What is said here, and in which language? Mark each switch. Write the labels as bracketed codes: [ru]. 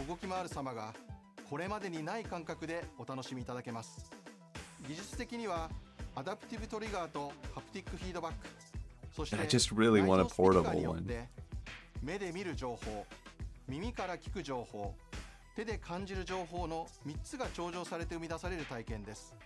[ja] を動き回る様がこれまでにない感覚でお楽しみいただけます。技術的にはアダプティブトリガーとハプティックフィードバック、そして [en] I just really want a portable one. [ja] 目で見る情報、耳から聞く情報、手で感じる情報の3つが調整されて生み出される体験です。